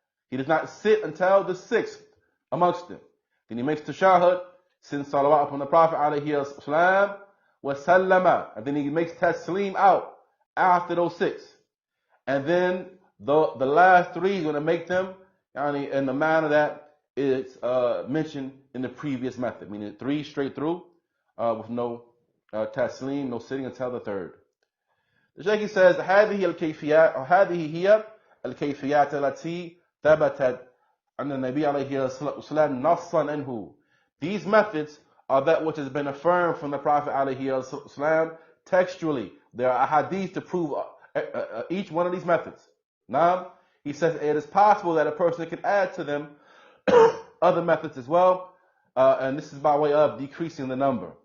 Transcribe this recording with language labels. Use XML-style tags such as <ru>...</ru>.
<en>He does not sit until the 6th amongst them. Then he makes tashahud, sends salawat upon the Prophet ﷺ,</en> <ar>wa sallama,</ar> <en>and then he makes taslim out after those 6. And then the last 3 he's going to make them in the manner that is mentioned in the previous method, meaning 3 straight through with no taslim, no sitting until the 3rd.</en> <ar>The Shaykh says, هذه الكيفيات أو هذه هي الكيفيات التي ثبتت عن النبي عليه الصلاة والسلام نصا عنه.</ar> <en>These methods are that which has been affirmed from the Prophet</en> <ar>عليه الصلاة والسلام</ar> <en>textually. There are hadith to prove each one of these methods. Now, he says it is possible that a person can add to them other methods as well, and this is by way of decreasing the number.</en>